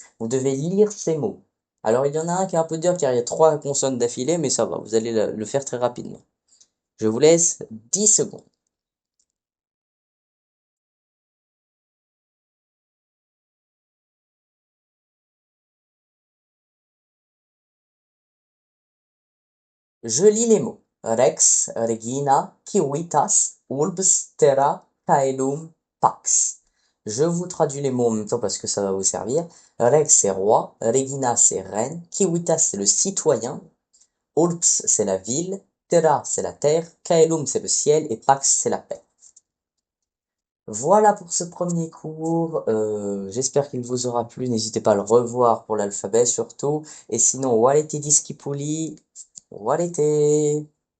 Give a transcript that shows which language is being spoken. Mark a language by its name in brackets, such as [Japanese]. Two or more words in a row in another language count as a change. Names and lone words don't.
[French] Vous devez lire ces mots. Alors il y en a un qui est un peu dur car il y a trois consonnes d'affilée, mais ça va, vous allez le faire très rapidement. Je vous laisse 10 secondes. Je lis les mots. [Latin] Rex, regina, civitas, urbs, terra, caelum, pax. [French] Je vous traduis les mots en même temps parce que ça va vous servir. Rex, c'est roi. Regina, c'est reine. Civitas, c'est le citoyen. Urbs, c'est la ville. Terra, c'est la terre. Caelum, c'est le ciel. Et pax, c'est la paix. Voilà pour ce premier cours. J'espère qu'il vous aura plu. N'hésitez pas à le revoir pour l'alphabet surtout. Et sinon, [Latin] walete discipuli. Walete.